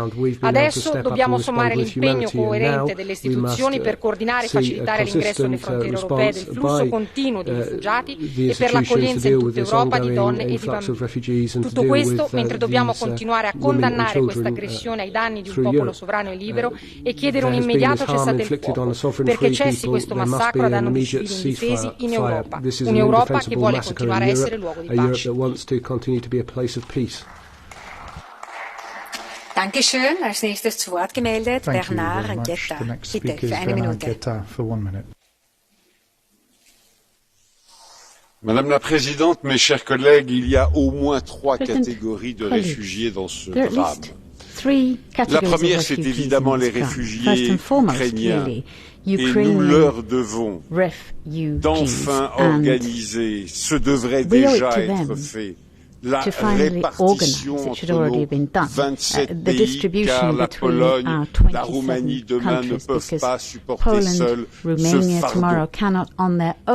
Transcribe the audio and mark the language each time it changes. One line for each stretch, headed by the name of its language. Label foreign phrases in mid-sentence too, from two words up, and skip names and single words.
Italian: Adesso dobbiamo sommare l'impegno coerente delle istituzioni per coordinare e facilitare l'ingresso alle frontiere europee del flusso continuo di rifugiati e per l'accoglienza in tutta Europa di donne e di bambini. Tutto questo mentre dobbiamo continuare a condannare questa aggressione ai danni di un popolo sovrano e libero e chiedere un immediato cessate il fuoco, perché cessi questo massacro a danno di civili indifesi in Europa, un'Europa che vuole continuare a essere luogo di pace.
German: Dankeschön. Als nächstes zu Wort gemeldet Bernard Guetta. Bitte, für eine Minute.
French: Madame la Présidente, mes chers collègues, il y a au moins 3 catégories de réfugiés dans ce drame. La première, c'est évidemment les réfugiés ukrainiens. Et nous leur devons d'enfin organiser, ce devrait déjà être fait, la répartition entre nos 27 pays, car la Pologne, la Roumanie demain ne peuvent pas supporter seuls ce fardeau.